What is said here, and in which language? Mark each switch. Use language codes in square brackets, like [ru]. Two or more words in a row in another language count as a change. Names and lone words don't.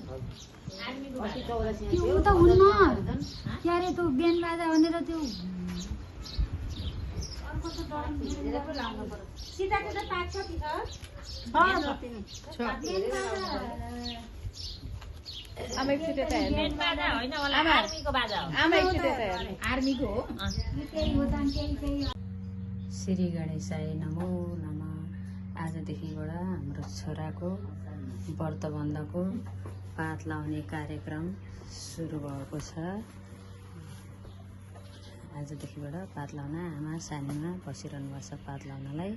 [ne] त्यो त हुन्न के अरे त्यो बिहान बाजा भनेर त्यो अर्को त सीताको त पाक छ कि आमा एकचोटि यता हेर्नु बाजा होइन होला आमा। आर्मीको बाजा हो आमा एकचोटि यता हेर्नु आर्मीको हो केही हो त केही [sa] श्री गणेशाय नमो नमः। [ne] आजदेखिबाट हाम्रो छोराको व्रतबन्धको पात लाउने कार्यक्रम सुरु भएको छ। आजदेखिबाट पात लाउन आमा सानीमा बसिरहनु भएको छ पात लाउनलाई।